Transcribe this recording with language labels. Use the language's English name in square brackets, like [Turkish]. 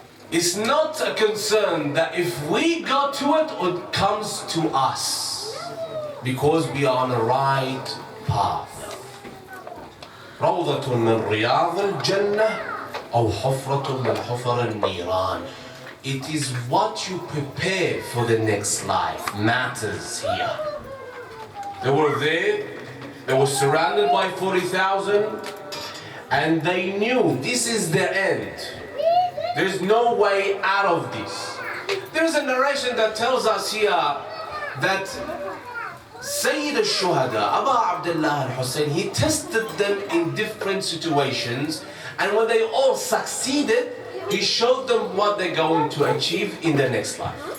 [English] It's not a concern that if we go to it or it comes to us, because we are on the right path. [Arabic] روضة من رياض الجنة أو حفرة من حفر النيران. [English] It is what you prepare for the next life matters here. They were there, they were surrounded by 40,000, and they knew this is their end. There's no way out of this. There's a narration that tells us here that Sayyid al-Shuhada, Abu Abdullah al-Hussein, he tested them in different situations, and when they all succeeded, he showed them what they're going to achieve in the next life.